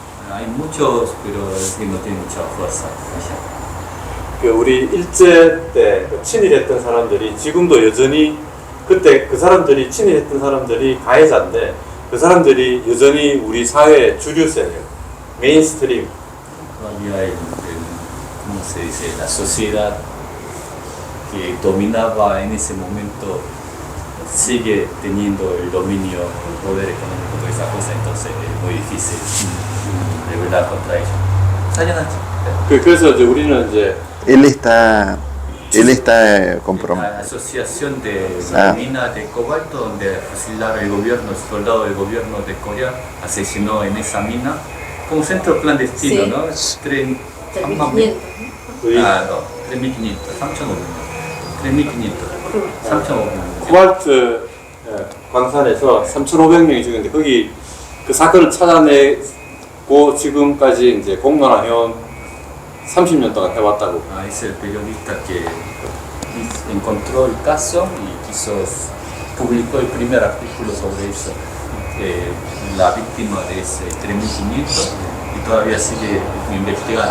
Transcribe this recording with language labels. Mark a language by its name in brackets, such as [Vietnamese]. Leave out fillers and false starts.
[Spanish] Hay muchos, pero que no tienen mucha fuerza. [Korean] 그 우리 일제 때 친일했던 사람들이 지금도 여전히 그때 그 사람들이 친일했던 사람들이 가해자인데 그 사람들이 여전히 우리 사회의 주류세예요. [English] 메인스트림. [Spanish] Todavía ¿cómo se dice? La sociedad que dominaba en ese momento sigue teniendo el dominio, el poder económico, toda esa cosa, entonces es muy difícil rebelar contra ellos. [Korean] 그래서 이제 우리는 이제 [Spanish] Él está comprometido. La asociación de la mina de cobalto donde fusilaron el gobierno, el soldado del gobierno de Corea asesinó en esa mina como centro clandestino, Sí. ¿no? 3.500. Ah, no, 3.500, 3.500, 3.500. [Korean] 코발트 광산에서 3,500명이 죽었는데 거기 그 사건을 찾아내고 지금까지 이제 공론화해온 30년 동안 해왔다고. [Spanish] Es el periodista que encontró el caso y publicó el primer artículo sobre eso. La víctima de ese 3.500 y todavía sigue investigando.